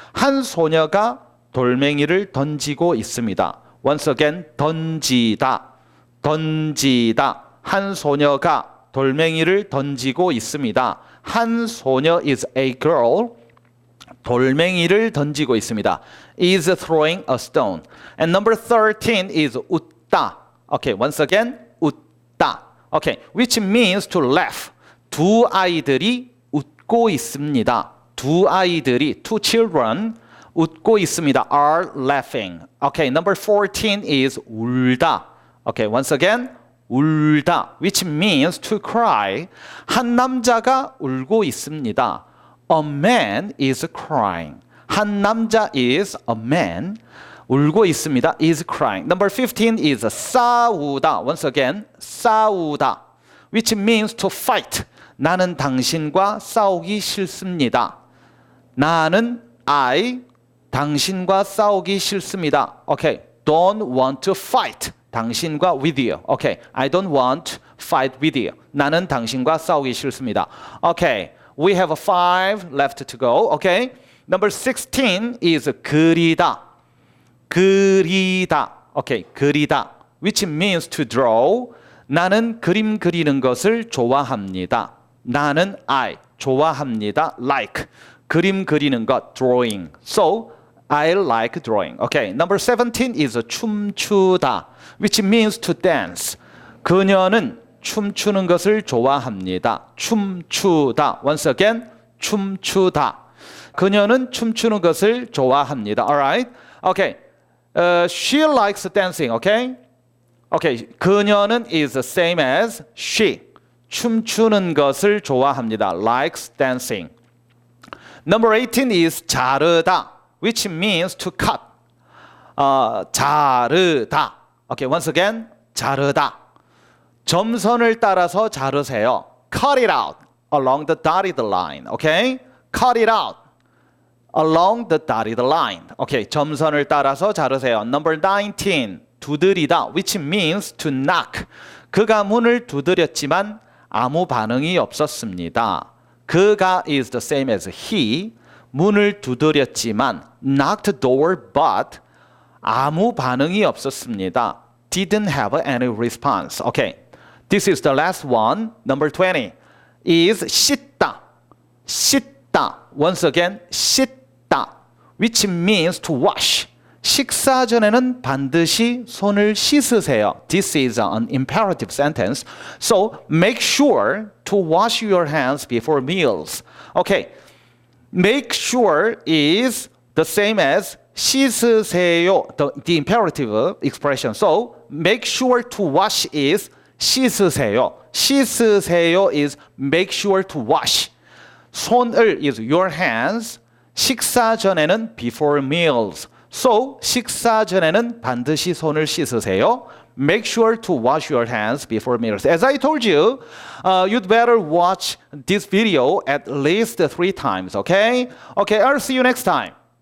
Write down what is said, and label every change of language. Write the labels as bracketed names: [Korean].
[Korean] 한 소녀가 돌멩이를 던지고 있습니다. [English] Once again, 던지다, 던지다. [Korean] 한 소녀가 돌멩이를 던지고 있습니다. 한 소녀 [English] is a girl. [Korean] 돌멩이를 던지고 있습니다. [English] is throwing a stone. And number 13 is 웃다. Okay, once again, 웃다. Okay, which means to laugh. [Korean] 두 아이들이 웃고 있습니다. 두 아이들이, [English] two children, [Korean] 웃고 있습니다. [English] are laughing. Okay, number 14 is 울다. Okay, once again, 울다, which means to cry. [Korean] 한 남자가 울고 있습니다. [English] A man is crying. [Korean] 한 남자 [English] is a man. [Korean] 울고 있습니다. [English] is crying. Number 15 is 싸우다. Once again, 싸우다. Which means to fight. [Korean] 나는 당신과 싸우기 싫습니다. 나는 당신과 싸우기 싫습니다. [English] Okay. Don't want to fight. 당신과 with you. Okay. I don't want to fight with you. [Korean] 나는 당신과 싸우기 싫습니다. [English] Okay. We have 5 left to go. Okay. Number 16 is 그리다. 그리다. Okay. 그리다. Which means to draw. [Korean] 나는 그림 그리는 것을 좋아합니다. 나는 좋아합니다. Like. 그림 그리는 것. Drawing. [English] So, I like drawing. Okay. Number 17 is 춤추다. Which means to dance. [Korean] 그녀는 춤추는 것을 좋아합니다. 춤추다. [English] Once again, 춤추다. [Korean] 그녀는 춤추는 것을 좋아합니다. [English] Alright? Okay. She likes dancing. Okay? Okay. 그녀는 is the same as she. [Korean] 춤추는 것을 좋아합니다. [English] Likes dancing. Number 18 is 자르다. Which means to cut. 자르다. Okay. Once again, 자르다. [Korean] 점선을 따라서 자르세요. [English] Cut it out along the dotted line. Okay? Cut it out along the dotted line. Okay. [Korean] 점선을 따라서 자르세요. [English] Number 19. 두드리다. Which means to knock. [Korean] 그가 문을 두드렸지만 아무 반응이 없었습니다. [English] 그가 is the same as he. [Korean] 문을 두드렸지만 [English] knocked the door but [Korean] 아무 반응이 없었습니다. [English] Didn't have any response. Okay. This is the last one. Number 20 is 씻다. [Korean] 씻다. [English] Once again, 씻다. Which means to wash. [Korean] 식사 전에는 반드시 손을 씻으세요. [English] This is an imperative sentence. So make sure to wash your hands before meals. Okay. Make sure is the same as 씻으세요. The imperative expression. So make sure to wash is 씻으세요. 씻으세요 is make sure to wash. 손을 is your hands. [Korean] 식사 전에는 [English] before meals. [Korean] So 식사 전에는 반드시 손을 씻으세요. [English] Make sure to wash your hands before meals. As I told you, you'd better watch this video at least 3 times. Okay? Okay, I'll see you next time.